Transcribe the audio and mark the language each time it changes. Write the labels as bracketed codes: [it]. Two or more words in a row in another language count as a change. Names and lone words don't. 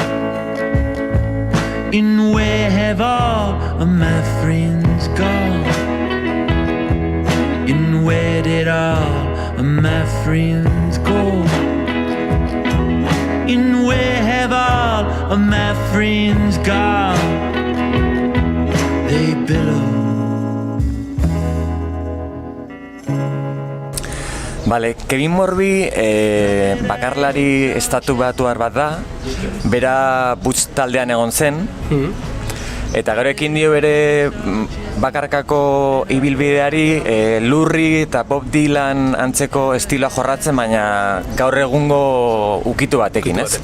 [en] And where have all of my friends gone? And where did all of my friends go? And where have all of my friends gone? They billow. [eu] Vale, Kevin Morby bakarlari estatu batuar bat da, bera Butch taldean egon zen, eta gero ekin dio bere bakarkako ibilbideari Lurri eta Bob Dylan antzeko estiloa jorratzen, baina gaur egungo ukitu batekin, ez?